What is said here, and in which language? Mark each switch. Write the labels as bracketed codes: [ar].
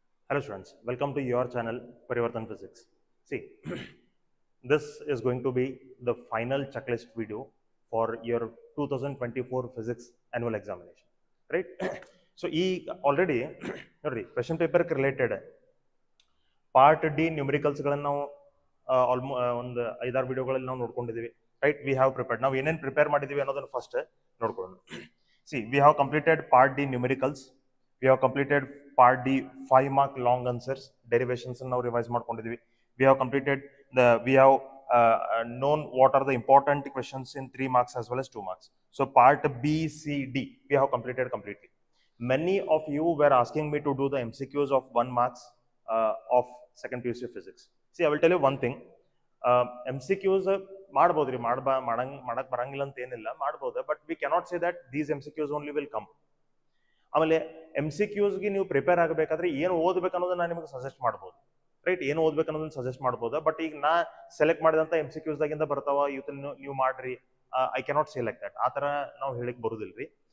[en] Hello students, welcome to your channel Parivartan Physics. See, this is going to be the final checklist video for your 2024 physics annual examination, right? So, already question paper related part D numericals [kn] ನಾವು ಒಂದು 5-6 ವಿಡಿಯೋಗಳಲ್ಲಿ ನಾವು ನೋಡ್ಕೊಂಡಿದ್ದೀವಿ, [en] right? We have prepared. [kn] ನಾವು ಏನೇನು prepare ಮಾಡಿದ್ದೀವಿ ಅನ್ನೋದನ್ನು first ನೋಡ್ಕೊಳ್ಳೋಣ. [en] See, we have completed part D numericals. We have completed part D 5-mark long answers, derivations now revise ಮಾಡ್ಕೊಂಡಿದ್ದೀವಿ. We have completed we have known what are the important questions in 3 marks as well as 2 marks. So part B, C, D we have completed completely. Many of you were asking me to do the MCQs of 1 marks of second PUC physics. See, I will tell you one thing. [kn] MCQs ಮಾಡ್ಬೋದ್ರಿ, ಮಾಡಕ್ ಬರಂಗಿಲ್ಲ ಅಂತ ಏನಿಲ್ಲ, ಮಾಡ್ಬೋದು, but [en] We cannot say that these MCQs only will come. [kn] ಆಮೇಲೆ MCQsಗೆ ನೀವು prepare ಆಗಬೇಕಾದ್ರೆ ಏನು ಓದ್ಬೇಕು ಅನ್ನೋದನ್ನ ನಾನು ನಿಮಗೆ ಸಜೆಸ್ಟ್ ಮಾಡ್ಬೋದು, ರೈಟ್? ಏನು ಓದ್ಬೇಕು ಅನ್ನೋದನ್ನ ಸಜೆಸ್ಟ್ ಮಾಡ್ಬೋದು. ಬಟ್ ಈಗ ನಾ ಸೆಲೆಕ್ಟ್ ಮಾಡಿದಂಥ MCQs ದಾಗಿಂದ ಬರ್ತಾವ, ಇವತ್ತು ನೀವು ಮಾಡ್ರಿ, [en] I cannot say like that. [kn] ಆ ಥರ ನಾವು ಹೇಳಿಕ್ ಬರೋದಿಲ್ರಿ.